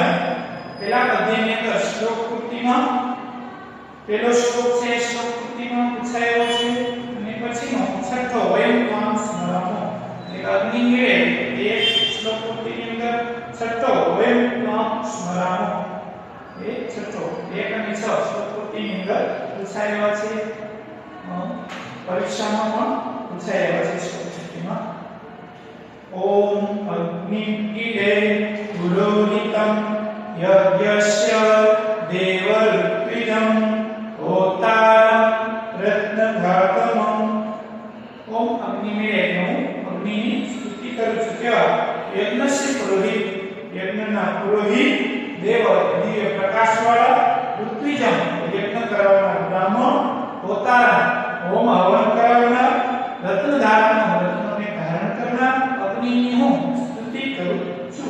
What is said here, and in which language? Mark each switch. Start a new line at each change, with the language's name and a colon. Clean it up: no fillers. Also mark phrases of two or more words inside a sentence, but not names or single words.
Gujarati: પહેલા પદ્યની અંદર શ્લોક પૂર્તિમાં પહેલો શ્લોક છે, શ્લોક પૂર્તિમાં પૂછાયો છે, અને પછીનો છઠ્ઠો
Sanskrit: वयम त्वाम स्मरामो
Gujarati: એટલે અગ્નિ મેળે એ શ્લોક પૂર્તિની અંદર છઠ્ઠો
Sanskrit: वयम त्वाम स्मरामो
Gujarati: એ છઠ્ઠો 1 અને 6 શ્લોક પૂર્તિની અંદર પૂછાયેલા છે, પરીક્ષામાં પણ પૂછાયેલા છે શ્લોક પૂર્તિમાં।
Sanskrit: ओम अग्निगिरे पुरोहितं यज्ञस्य देवऋत्विजं होतारं रत्नघातमं। ओम अग्निमेळे
Gujarati: હું અગ્નિની સ્તુતિ કરું છું કે યજ્ઞस्य પુરોહિત, યજ્ઞના પુરોહિત, દેવ દિવ્ય પ્રકાશવાળા, ઋત્વિજમ યજ્ઞ કરાવનાર બ્રાહ્મણ, હોતારમ હોમ હવન કરાવનાર, રત્નધારમ રત્નોને ધારણ કરનાર અગ્નિની હું સ્તુતિ કરું છું।